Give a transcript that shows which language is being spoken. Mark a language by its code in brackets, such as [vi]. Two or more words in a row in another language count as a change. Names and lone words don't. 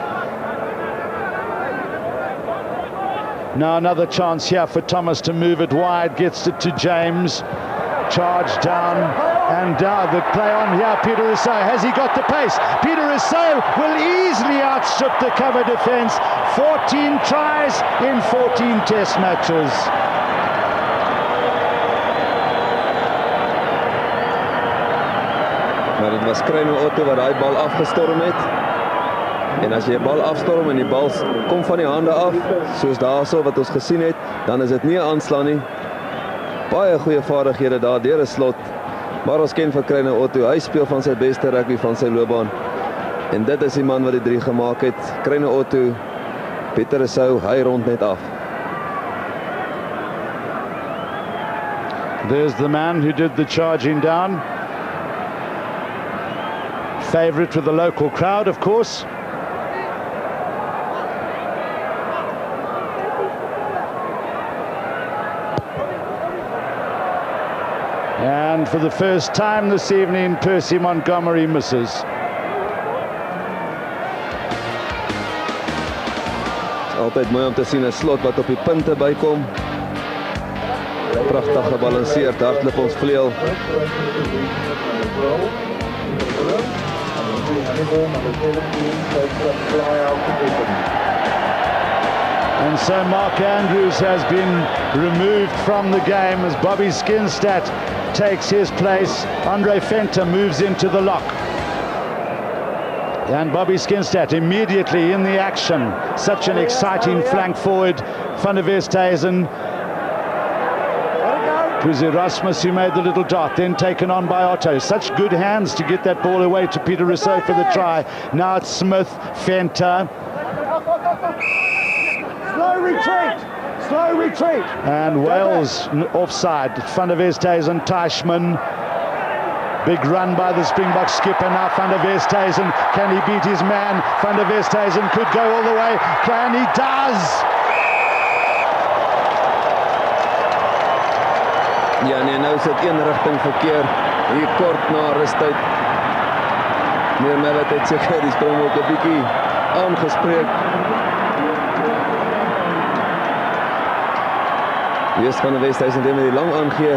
[en] Now another chance here for Thomas to move it wide. Gets it to James. Charge down and down. The play on here, Peter Rousseau. Has he got the pace? Peter Rousseau will easily outstrip the cover defence. 14 tries in 14 test matches. [af] Maar dit was Kryno Otto wat daai bal afgestorm het. En as jy 'n bal afstorm en die bal kom van die hande af, soos daarso wat ons gesien het, dan is dit nie 'n aanslaan nie. Baie goeie vaardighede daar deur 'n slot. Maar ons ken vir Kryno Otto, hy speel van sy beste rugby van sy loopbaan. En dit is die man wat die 3 gemaak het. Kryno Otto, Pieter Rousseau, hy rond net af. [en] There's the man who did the charging down. Favourite with the local crowd, of course. And for the first time this evening, Percy Montgomery misses. [af] Altyd mooi om te sien 'n slot wat op die punte bykom. Pragtig gebalanseerd, hardloop ons vleuel. [en] And so Mark Andrews has been removed from the game as Bobby Skinstad takes his place. Andre Venter moves into the lock. And Bobby Skinstad immediately in the action. Such an exciting flank forward. Van der Westhuizen. It was Erasmus who made the little dot, then taken on by Otto. Such good hands to get that ball away to Peter Rousseau for the try. Now it's Smith, Venter. Slow retreat. slow retreat. And Wales offside. Van der Westhuizen, Teichmann. Big run by the Springbok skipper now. Van der Westhuizen, can he beat his man? Van der Westhuizen could go all the way. Can he? Does! [af] Ja, nee, nou is dit een rigting verkeer. Hier kort na rustyd. Meneer Mallett het seker die Springbok 'n bietjie aangespreek. Joost van der Westhuizen met die lang aangee.